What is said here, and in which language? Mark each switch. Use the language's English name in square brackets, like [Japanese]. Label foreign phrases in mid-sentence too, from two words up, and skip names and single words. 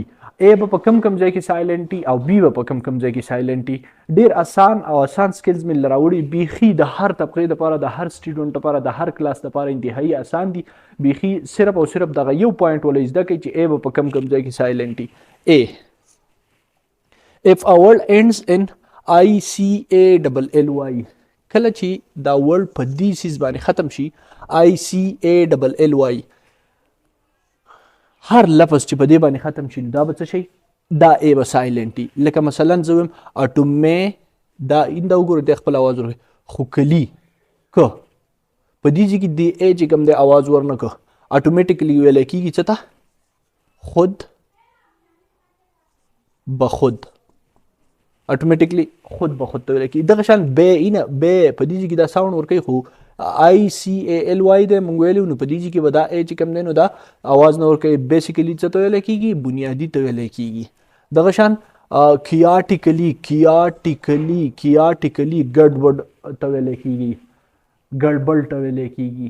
[Pashto] اے به په کم ځای کې سایلنټ وي او بی به په کم ځای کې سایلنټ وي. ډېر آسان او آسان سکلز مې راوړي، بیخي د هر طبقې دپاره، د هر سټوډنټ دپاره، د هر کلاس دپاره انتهایي آسان دي. بیخي صرف او صرف دغه یو پوینټ ولې زده کړئ چې اے به په کم ځای کې سایلنټ وي. [English] اے if a word ends in ICALLY، [Pashto] کله چې دا ورډ په دې سیز باندې ختم شي ICALLY، هر لفظ چې په دې باندې ختم شي دا به څه شي؟ دا ای به سایلنټ وي. لکه مثلا زه وایم اټومې، دا دا وګورئ دی خپل اواز ورکوي. خو کلي که په دې ځای کې د ای چې کوم دی اواز ورنه که اټومیټیکلی ویلی کېږي څه ته؟ خود به خود، اټومیټیکلی خود به خود ته ویلی کېږي. دغه شان بې نه بې په دې ځای کې دا ساوند ورکوي خو ICALY دی موږ ویلي نو په دې ځای کې به دا ای چې کوم دی نو دا اواز نه ورکوي. بیسیکلي څه ته ویلی کېږي؟ بنیادي ته ویلی کېږي. دغه شان کیاټیکلی ګډوډ ته ویلی کېږي، ګډبډ ته ویلی کېږي.